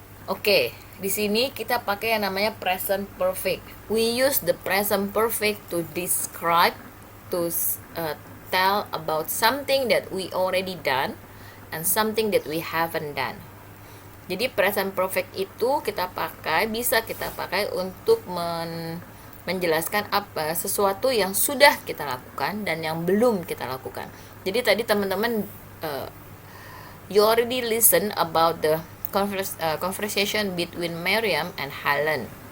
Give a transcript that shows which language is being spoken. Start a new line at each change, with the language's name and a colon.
Indonesian: Oke, di sini kita pakai yang namanya present perfect.
English: We use the present perfect to describe, to tell about something that we already done and something that we haven't done.
Indonesian: Jadi present perfect itu bisa kita pakai untuk menjelaskan apa sesuatu yang sudah kita lakukan dan yang belum kita lakukan. Jadi tadi teman-teman
English: you already listen about the conversation between Miriam and Helen.